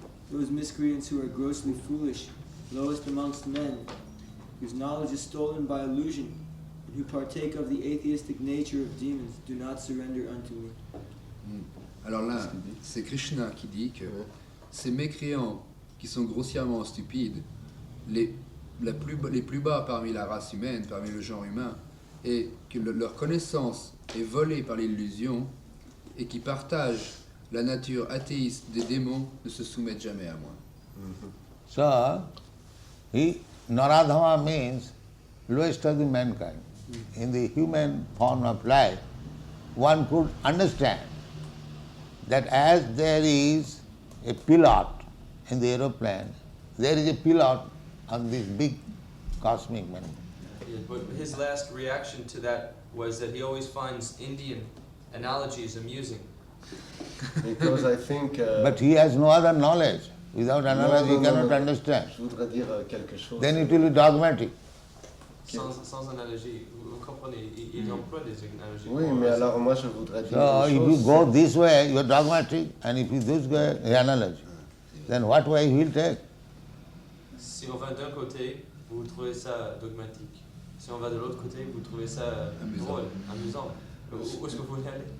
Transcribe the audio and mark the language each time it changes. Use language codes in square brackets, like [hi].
[en] Those miscreants who are grossly foolish, lowest amongst men, whose knowledge is stolen by illusion, and who partake of the atheistic nature of demons, do not surrender unto me. [fr] Alors là, c'est Krishna qui dit que ces mécréants qui sont grossièrement stupides, les plus bas parmi la race humaine, parmi le genre humain, et que leur connaissance est volée par l'illusion, et qui partagent la nature athéiste des démons, ne se soumettent jamais à moi. [en] So, Naradhama means lowest of the mankind. In the human form of life, one could understand that as there is a pilot in the aeroplane, there is a pilot on this big cosmic man. Yeah, but his last reaction to that was that he always finds Indian analogies amusing. Because I think... But he has no other knowledge. Without analogy, he cannot understand. [fr] Je voudrais dire quelque chose. [en] Then it will be dogmatic. [fr] Sans analogie, vous comprenez, il emploie des analogies. Oui, mais alors moi je voudrais dire [en] So [fr] une [en] if [fr] chose. [en] you go this way, you are dogmatic, and if you this way, analogy. Then what way he will take? [fr] Si on va d'un côté, vous trouvez ça dogmatique. Si on va de l'autre côté, vous trouvez ça drôle, amusant. Où est-ce que vous voulez aller?